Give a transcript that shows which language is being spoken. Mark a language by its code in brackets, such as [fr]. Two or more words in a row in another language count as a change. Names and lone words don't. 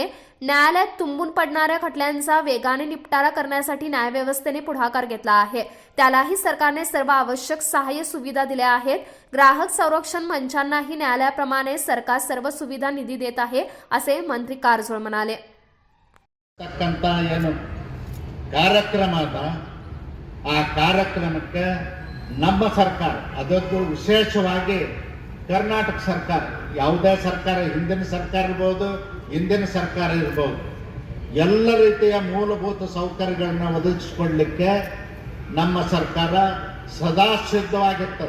[mr] न्यायालयात तुंबून पडणाऱ्या खटल्यांचा वेगाने निपटारा करण्यासाठी न्यायव्यवस्थेने पुढाकार घेतला आहे। त्यालाही सरकारने सर्व आवश्यक सहाय्य सुविधा दिल्या आहेत। ग्राहक संरक्षण मंचांनाही न्यायालयाप्रमाणे सरकार सर्व सुविधा निधी देत आहे असे मंत्री कारजोळ म्हणाले। [kn] ತಕ್ಕಂತ ಏನು ಕಾರ್ಯಕ್ರಮ ಅದ ಆ ಕಾರ್ಯಕ್ರಮಕ್ಕೆ ನಮ್ಮ ಸರ್ಕಾರ ಅದಕ್ಕೂ ವಿಶೇಷವಾಗಿ ಕರ್ನಾಟಕ ಸರ್ಕಾರ, ಯಾವುದೇ ಸರ್ಕಾರ, ಹಿಂದಿನ ಸರ್ಕಾರ ಇರ್ಬೋದು, ಇಂದಿನ ಸರ್ಕಾರ ಇರ್ಬೋದು, ಎಲ್ಲ ರೀತಿಯ ಮೂಲಭೂತ ಸೌಕರ್ಯಗಳನ್ನ ಒದಗಿಸಿಕೊಡ್ಲಿಕ್ಕೆ ನಮ್ಮ ಸರ್ಕಾರ ಸದಾ ಸಿದ್ಧವಾಗಿರ್ತದೆ।